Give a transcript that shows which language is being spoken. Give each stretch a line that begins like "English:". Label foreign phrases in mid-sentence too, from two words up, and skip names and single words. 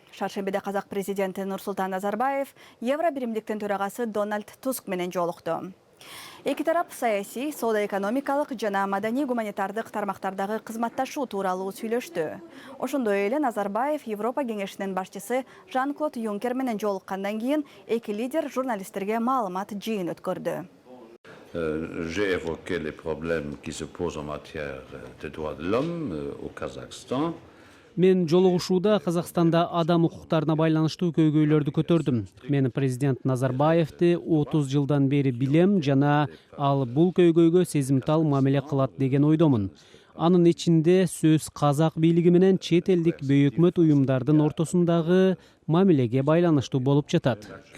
Kyrgyz: Шаршембиде Казак президенти Нурсултан Назарбаев Евро биримдиктин төрагасы Дональд Туск менен жолукту. Эки тарап саясий, соода-экономикалык жана маданий-гуманитардык тармактардагы кызматташуу тууралуу сүйлөштү. Ошондой эле Назарбаев Европа кеңешинин башчысы Жан-Клод Юнкер менен жолуккандан кийин эки лидер журналисттерге маалымат жыйын өткөрдү.
French: J'ai évoqué les problèmes qui se posent en matière de droits de l'homme au Kazakhstan.
Kyrgyz: Мен жолугушууда Казакстанда адам укуктарына байланыштуу көйгөйлөрдү көтөрдүм. Мен президент Назарбаевди 30 жылдан бери билем жана ал бул көйгөйгө сезимтал мамиле кылат деген ойдомун. Анын ичинде сөз казак бийлиги менен чет элдик бейөкмөт уюмдардын ортосундагы мамилеге байланыштуу болуп жатат.